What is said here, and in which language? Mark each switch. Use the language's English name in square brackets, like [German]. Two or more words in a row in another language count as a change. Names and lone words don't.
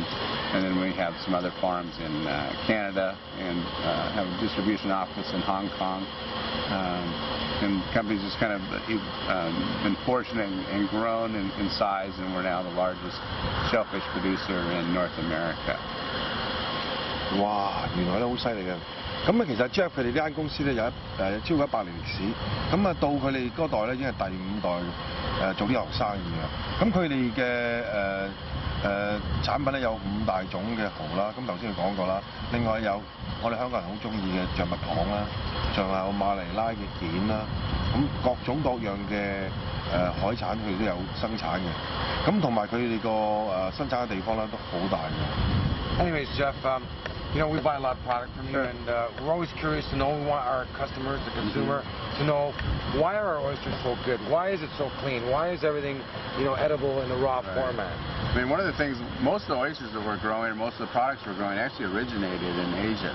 [English] And then we have some other farms in Canada and have a distribution office in Hong Kong. And companies just kind of been fortunate and grown in size, and we're now the largest shellfish producer in North America. [Cantonese] 哇，原來都好犀利嘅。咁啊，其實 Jeff 佢哋呢間公司咧有超過100年歷史，咁啊到佢哋嗰代咧已經係第5代做呢行生意嘅。咁佢哋嘅產品咧有5大種嘅蠔啦，咁頭先佢講過啦。另外有我哋香港人好中意嘅象拔蚌啦，仲有馬尼拉嘅蜆啦，咁各種各樣嘅海產佢哋都有生產嘅。咁同埋佢哋個生產嘅地方咧都好大嘅。 [English] Anyways, Jeff, we buy a lot of product from you, and we're always curious to know. We want our customers, the consumer, to know why are our oysters so good? Why is it so clean? Why is everything, edible in the raw format? I mean, one of the things, most of the oysters that we're growing, or most of the products we're growing, actually originated in Asia.